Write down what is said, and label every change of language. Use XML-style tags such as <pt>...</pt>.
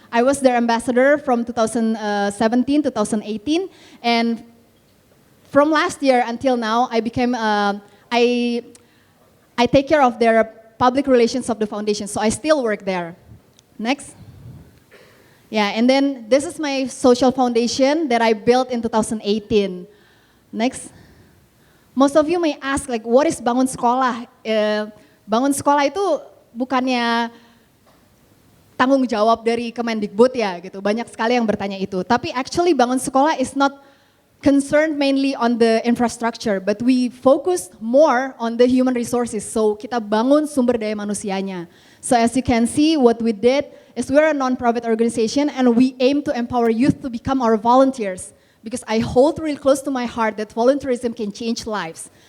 <en>I was their ambassador from 2017 to 2018, and from last year until now, I became I take care of their public relations of the foundation. So I still work there. Next. Yeah, and then this is my social foundation that I built in 2018. Next. Most of you may ask, like, what is Bangun Sekolah?</en> <id>Bangun Sekolah itu bukannya tanggung jawab dari Kemendikbud ya, gitu. Banyak sekali yang bertanya itu. Tapi</id> <en>actually Bangun Sekolah is not concerned mainly on the infrastructure, but we focus more on the human resources.</en> <id>So kita bangun sumber daya manusianya.</id> <en>So as you can see, what we did is we're a non-profit organization, and we aim to empower youth to become our volunteers, because I hold really close to my heart that volunteerism can change lives.</en>